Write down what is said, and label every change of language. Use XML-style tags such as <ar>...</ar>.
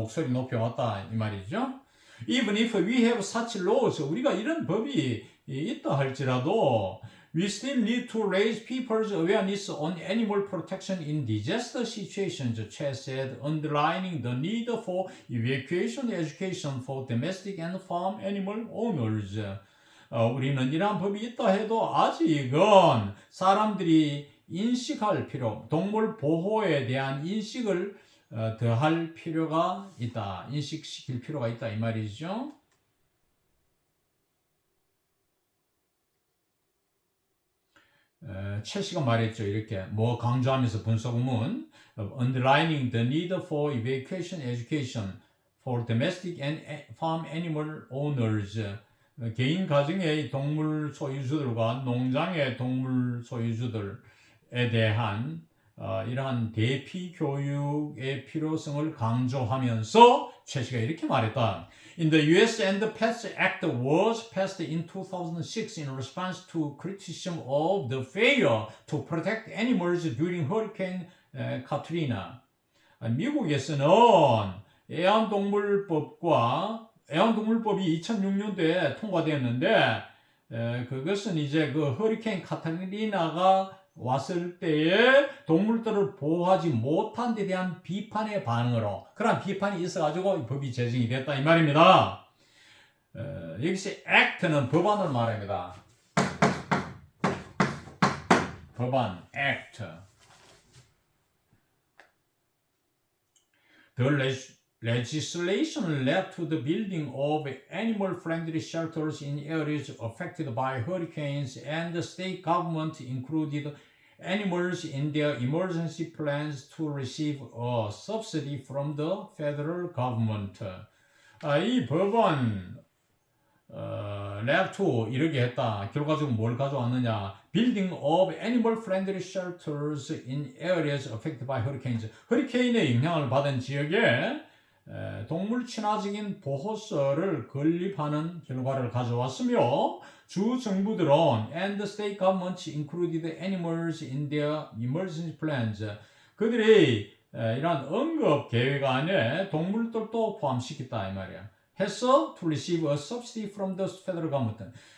<ko>목소리 높여왔다 이 말이죠.</ko> <en>Even if we have such laws,</en> <ko>우리가 이런 법이 있다 할지라도</ko> <en>we still need to raise people's awareness on animal protection in disaster situations, Che said, underlining the need for evacuation education for domestic and farm animal owners.</en> <ko>우리는 이러한 법이 있다 해도 아직은 사람들이 인식할 필요, 동물 보호에 대한 인식을 더할 필요가 있다. 인식시킬 필요가 있다 이 말이죠. 최 씨가 말했죠. 이렇게 강조하면서 분석문</ko> <en>underlining the need for evacuation education for domestic and farm animal owners.</en> <ko>개인 가정의 동물 소유주들과 농장의 동물 소유주들에 대한 이러한 대피 교육의 필요성을 강조하면서 최 씨가 이렇게 말했다.</ko> <en>In the US and the Pets Act was passed in 2006 in response to criticism of the failure to protect animals during Hurricane Katrina.</en> <ko>미국에서는 애완동물법이 2006년도에 통과되었는데 그것은 이제 그 허리케인 카트리나가 왔을 때에 동물들을 보호하지 못한 데 대한 비판의 반응으로 그런 비판이 있어가지고 법이 제정이 됐다 이 말입니다. 여기서 act는 법안을 말합니다. 법안, act.</ko> <en>The legislation led to the building of animal-friendly shelters in areas affected by hurricanes, and the state government included animals in their emergency plans to receive a subsidy from the federal government.</en> <ko>이 법은</ko> <en>led to</en> <ko>이렇게 했다. 결과적으로 뭘 가져왔느냐?</ko> <en>Building of animal-friendly shelters in areas affected by hurricanes.</en> <ko>허리케인의 영향을 받은 지역에 동물 친화적인 보호소를 건립하는 결과를 가져왔으며 주 정부들은</ko> <en>and the state governments included animals in their emergency plans.</en> <ko>그들이 이러한 응급 계획 안에 동물들도 포함시켰다 이 말이야. 해서</ko> <en>to receive a subsidy from the federal government.</en>